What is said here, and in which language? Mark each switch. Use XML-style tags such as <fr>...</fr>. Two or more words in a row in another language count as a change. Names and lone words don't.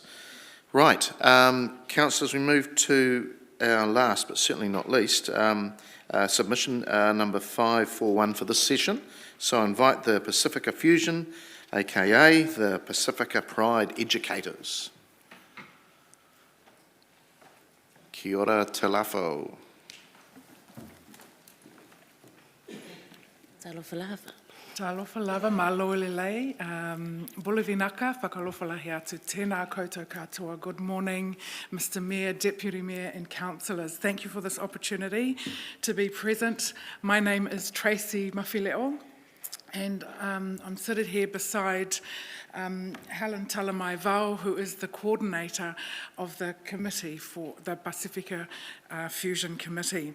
<en>Right, councillors, we move to our last, but certainly not least, submission number 541 for this session. So I invite the Pacifica Fusion, aka the Pacifica Pride Educators.</en> <mi>Kia ora te lafo.</mi> <sm>Talofa lava. Talofa lava,</sm> <to>malo lelei.</to> <sm>Bolivinaka, whakalofalahi atu,</sm> <mi>tēnā koutou katoa.</mi> <en>Good morning, Mr. Mayor, Deputy Mayor and councillors. Thank you for this opportunity to be present. My name is Tracy Mawhileo, and I'm seated here beside Helen Talamai-Vau, who is the coordinator of the committee for the Pacifica Fusion Committee.</en>